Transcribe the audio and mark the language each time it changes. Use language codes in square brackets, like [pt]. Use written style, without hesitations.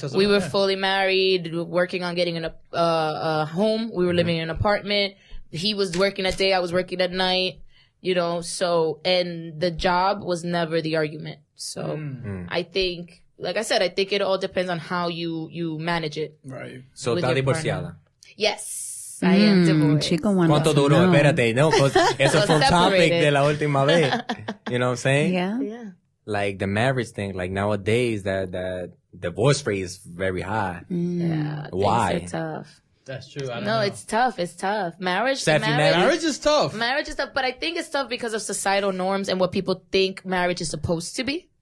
[en] We were fully married, working on getting a home. We were living in an apartment. He was working at day, I was working at night, so, and the job was never the argument. So I think, like I said, it all depends on how you manage it. Right. [es] So, ¿estás divorciada? [en] Yes. I am divorced. [es] ¿Cuánto duró? Espérate, no, because eso fue un topic de la última vez. [en] You know what I'm saying? Yeah. Like the marriage thing, like nowadays that divorce rate is very high. Yeah. Why? Things are tough. That's true. I don't know. It's tough. Marriage is tough. Marriage is tough, but I think it's tough because of societal norms and what people think marriage is supposed to be.